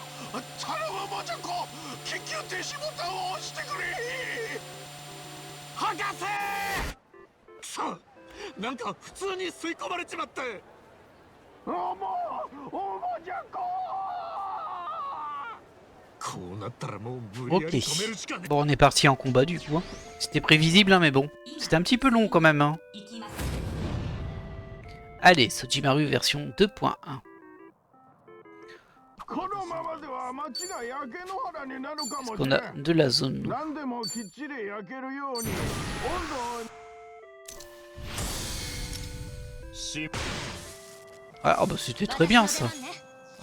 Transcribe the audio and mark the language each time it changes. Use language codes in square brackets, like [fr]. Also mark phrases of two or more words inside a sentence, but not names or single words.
[ja] 頼むもじゃこ、緊急停止ボタンを押してくれ。博士。くそ、なんか普通に吸い込まれちまって。おもじゃこ。こうなったらもう無理や Ok. り止めるしかね。 [fr] Bon, on est parti en combat du coup. Hein. C'était prévisible, hein, mais bon. C'était un petit peu long quand même. Hein. [ja] 行きます。 [fr] Allez, Sojimaru version 2.1. [ja] このままでは街が焼け野原になるかもし [fr] On [ja] れ [fr] a [ja] ん。 [fr] de la zone. Nous. [ja] 何でもきっちり焼けるように温度を。 [fr] Ah, oh bah c'était très bien ça.